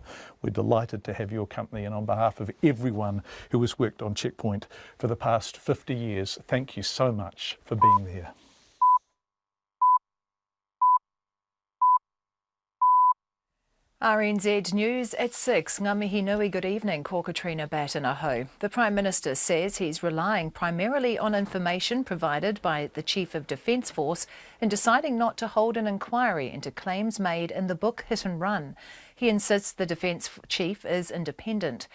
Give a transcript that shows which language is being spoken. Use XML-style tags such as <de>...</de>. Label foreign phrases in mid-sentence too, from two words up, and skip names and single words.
<en>We're delighted to have your company, and on behalf of everyone who has worked on Checkpoint for the past 50 years, thank you so much for being there. RNZ News at 6.</en> <mi>Ngā mihi nui,</mi> <en>good evening,</en> <mi>ko Katrina Batten aho.</mi> <en>The Prime Minister says he's relying primarily on information provided by the Chief of Defence Force in deciding not to hold an inquiry into claims made in the book Hit and Run. He insists the Defence Chief is independent.</en>